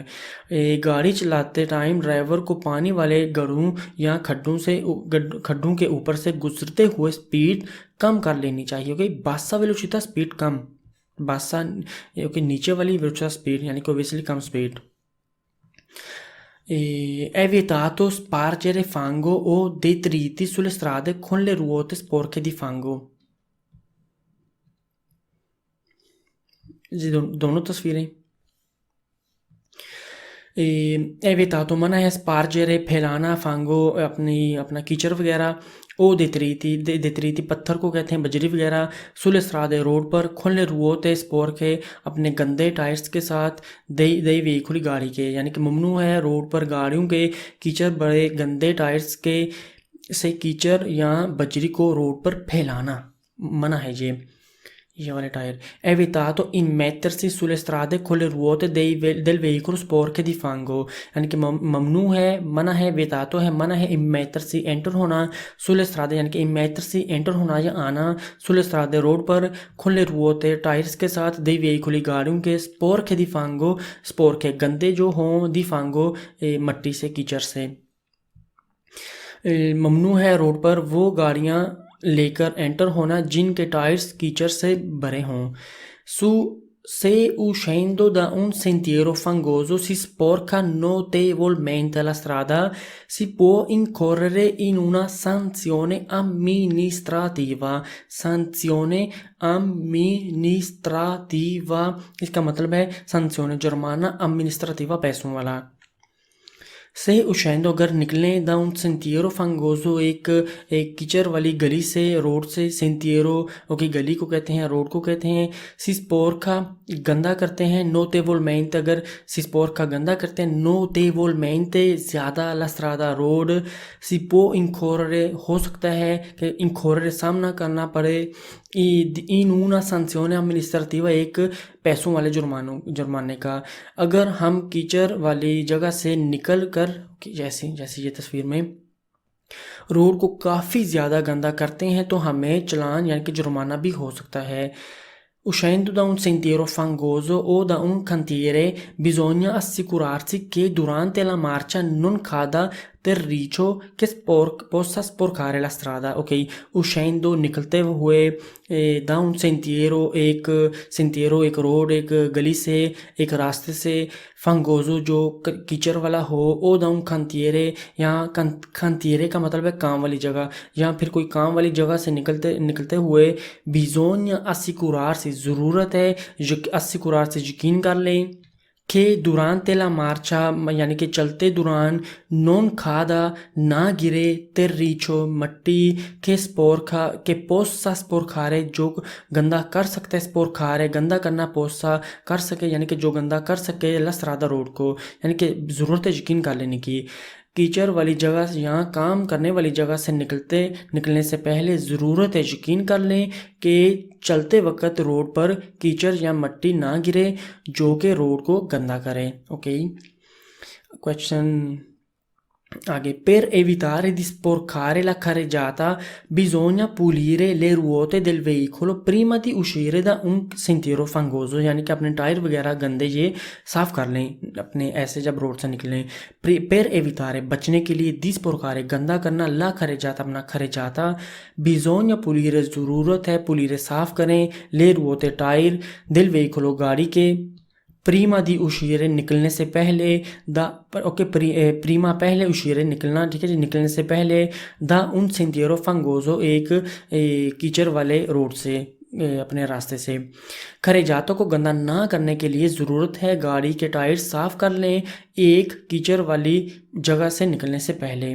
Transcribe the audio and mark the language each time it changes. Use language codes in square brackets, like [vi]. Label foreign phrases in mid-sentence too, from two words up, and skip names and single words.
[hi] गाड़ी चलाते टाइम ड्राइवर को पानी वाले गड्ढों या खड्डों के ऊपर से गुजरते हुए स्पीड कम कर लेनी चाहिए। ओके, [it] bassa velocità [hi] स्पीड कम bassa, ओके नीचे वाली velocità speed यानी कि obviously कम स्पीड। [it] È vietato spargere fango o detriti sulle strade con le ruote sporche di fango। [hi] जी दोनों तस्वीरें। [it] è vietato [hi] मना है स्पार्जरे फैलाना, फांगो अपना कीचड़ वगैरह, [it] o detriti [hi] पत्थर को कहते हैं, बजरी वगैरह, [it] sulle strade [hi] रोड पर, [it] con le ruote spor [hi] के अपने गंदे टायर्स के साथ, [it] dei veicoli [hi] गाड़ी के यानी कि ममनू है रोड पर गाड़ियों के कीचड़ बड़े गंदे टायर्स के से कीचड़ या बजरी को रोड पर फैलाना मना है। ये वाले टायर। [it] È vietato immettersi sulle strade con le ruote del veicolo sporche di fango [hi] यानी कि ममनू है, मना है, वितातो है, मना है, immettersi एंटर होना, [it] sulle strade [hi] यानी कि immettersi एंटर होना या आना, [it] sulle strade [hi] रोड पर, [it] con le ruote [hi] टायर्स के साथ, [it] dei veicoli [hi] गाड़ियों के, [it] sporche di fango sporche [hi] गंदे जो हों, [it] di fango [hi] मट्टी से, कीचड़ से। ममनू है रोड पर वो गाड़ियाँ लेकर एंटर होना जिनके टायर्स कीचड़ से भरे हों। [it] Se uscendo da un sentiero fangoso si sporca notevolmente la strada, si può incorrere in una sanzione amministrativa। sanzione amministrativa [hi] इसका मतलब है sanzione जुर्माना, amministrativa पैसों वाला। [it] se uscendo [hi] अगर निकले [it] da un sentiero fangoso [hi] एक कीचड़ वाली गली से, रोड से, sentiero ओके गली को कहते हैं, रोड को कहते हैं। [it] si sporca [hi] गंदा करते हैं, notevolmente अगर [it] si sporca [hi] गंदा करते हैं, notevolmente ज़्यादा, [it] la strada [hi] रोड। [it] si può incorrere [hi] हो सकता है कि incorrere सामना करना पड़े, [it] in una sanzione amministrativa [hi] एक पैसों वाले जुर्माने का। अगर हम कीचड़ वाली जगह से निकल कर जैसे ये तस्वीर में रोड को काफ़ी ज़्यादा गंदा करते हैं तो हमें चालान यानी कि जुर्माना भी हो सकता है। [it] Uscendo da un sentiero fangoso o da un cantiere bisogna assicurarsi che durante la marcia non cada terriccio che possa sporcare la strada। [hi] ok, uscendo निकलते हुए, [it] da un sentiero [hi] एक रोड, एक गली से, एक रास्ते से, fangoso जो कीचड़ वाला हो, [it] o da un [hi] cantiere यहाँ cantiere का मतलब है काम वाली जगह, या फिर कोई काम वाली जगह से निकलते हुए, [it] bisogna assicurarsi [hi] ज़रूरत है, assicurarsi यकीन कर लें, के [it] durante la marcia [hi] यानी कि चलते दौरान, [it] non cada [hi] ना गिरे, terriccio मट्टी, के [it] possa sporcare [hi] जो गंदा कर सकता है, sporcare गंदा करना, possa कर सके यानी कि जो गंदा कर सके, [it] la strada [hi] रोड को यानी कि ज़रूरत है यकीन कर लेने की। कीचड़ वाली जगह या काम करने वाली जगह से निकलने से पहले ज़रूरत है यकीन कर लें कि चलते वक्त रोड पर कीचड़ या मट्टी ना गिरे जो कि रोड को गंदा करे। ओके, क्वेश्चन आगे। [it] Per evitare di sporcare la carreggiata bisogna pulire le ruote del veicolo prima di uscire da un sentiero fangoso [hi] यानी कि अपने टायर वगैरह गंदे ये साफ़ कर लें अपने ऐसे जब रोड से निकलें। per evitare बचने के लिए, [it] di sporcare [hi] गंदा करना, [it] la carreggiata [hi] अपना carreggiata, [it] bisogna pulire [hi] ज़रूरत है, pulire साफ़ करें, [it] le ruote [hi] टायर, [it] del veicolo [hi] गाड़ी के, [it] prima di uscire [hi] निकलने से पहले, प्रीमा पहले, उशीरे निकलना, ठीक है जी, निकलने से पहले, [it] da un sentiero fangoso [hi] एक कीचड़ वाले रोड से, अपने रास्ते से। खरेजातों को गंदा ना करने के लिए ज़रूरत है गाड़ी के टायर साफ़ कर लें एक कीचड़ वाली जगह से निकलने से पहले।